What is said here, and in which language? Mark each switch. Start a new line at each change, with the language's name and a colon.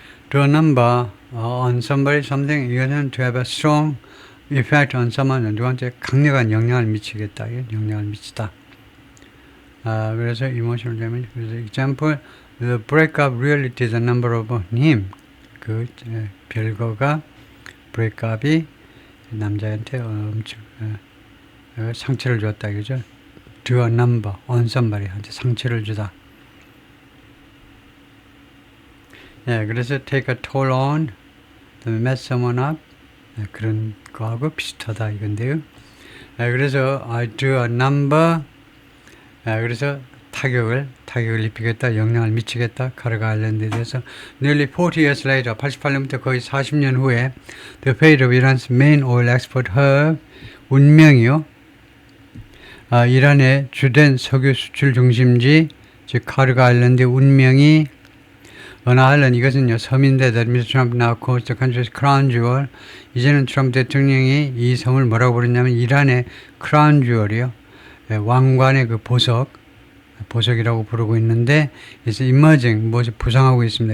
English: do a number on somebody, something. 이거는 to have a strong effect on someone,
Korean: 누구한테 강력한 영향을 미치겠다. 영향을 미치다. 그래서
English: emotional damage. 그래서 example, the breakup really did a number of him.
Korean: 그 별거가 breakup이 남자한테 엄청 상처를 줬다. 그죠? do a number on somebody한테 상처를 주다. 그래서 take a toll on, mess someone up, 그런 거하고 비슷하다 이건데요. 그래서
English: I do a number,
Korean: 그래서 타격을 입히겠다, 영향을 미치겠다, 카르가 아일랜드에 대해서.
English: Nearly 40 years later,
Korean: 88년부터 거의 40년 후에
English: the fate of Iran's main oil export hub,
Korean: 운명이요. 이란의 주된 석유 수출 중심지, 즉 카르가 아일랜드의 운명이 어느 아일랜드, 이것은요 섬인데
English: that Mr. Trump now calls the country's crown jewel.
Korean: 이제는 트럼프 대통령이 이 섬을 뭐라고 부르냐면 이란의 크라운 주얼이요, 왕관의 그 보석이라고 부르고 있는데, 이제 emerging, 무엇이 부상하고 있습니다.